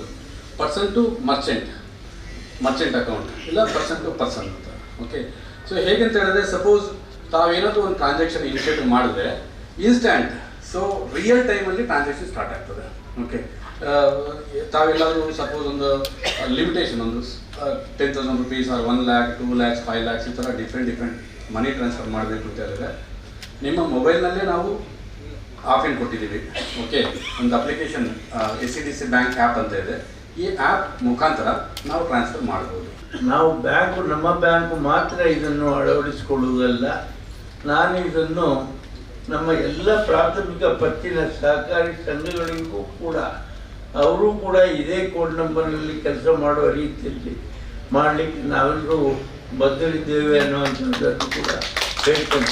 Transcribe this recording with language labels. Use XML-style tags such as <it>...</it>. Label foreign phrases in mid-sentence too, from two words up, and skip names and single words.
<en>person to merchant account</en> <kn>ಇಲ್ಲ</kn> <en>person to person</en> <kn>ಅಂತ. ಓಕೆ, ಸೊ ಹೇಗಂತ ಹೇಳಿದ್ರೆ ಸಪೋಸ್ ತಾವೇನಾದರೂ ಒಂದು</kn> <en>transaction initiative</en> <kn>ಮಾಡಿದ್ರೆ</kn> <en>instant, so real timeಲ್ಲಿ transaction start</en> <kn>ಆಗ್ತದೆ. ಓಕೆ, ತಾವೆಲ್ಲರೂ ಸಪೋಸ್ ಒಂದು ಲಿಮಿಟೇಷನ್ ಒಂದು 10,000</kn> <en>rupees or 1 lakh, 2 lakhs, 5 lakhs</en> <kn>ಈ ಥರ</kn> <en>different money transfer</en> <kn>ಮಾಡಬೇಕು ಅಂತ ಹೇಳಿದ್ರೆ ನಿಮ್ಮ ಮೊಬೈಲ್ನಲ್ಲೇ ನಾವು ಆಪ್ಷನ್ ಕೊಟ್ಟಿದ್ದೀವಿ. ಓಕೆ, ಒಂದು ಅಪ್ಲಿಕೇಶನ್ SCDC ಬ್ಯಾಂಕ್ ಆ್ಯಪ್ ಅಂತ ಇದೆ. ಈ ಆ್ಯಪ್ ಮುಖಾಂತರ ನಾವು ಟ್ರಾನ್ಸ್ಫರ್ ಮಾಡ್ಬೋದು. ನಾವು ನಮ್ಮ ಬ್ಯಾಂಕು ಮಾತ್ರ ಇದನ್ನು ಅಳವಡಿಸಿಕೊಳ್ಳುವುದಲ್ಲ, ನಾನು ಇದನ್ನು ನಮ್ಮ ಎಲ್ಲ ಪ್ರಾಥಮಿಕ ಪತ್ತಿನ ಸಹಕಾರಿ ಸಂಘಗಳಿಗೂ ಕೂಡ ಅವರು ಕೂಡ ಇದೇ</kn> <en>code numberನಲ್ಲಿ</en> <kn>ಕೆಲಸ ಮಾಡುವ ರೀತಿಯಲ್ಲಿ ಮಾಡಲಿಕ್ಕೆ ನಾವೆಲ್ಲರೂ ಬದ್ಧರಿದ್ದೇವೆ ಅನ್ನುವಂಥದ್ದನ್ನು ಕೂಡ ಹೇಳ್ತೇನೆ.</kn>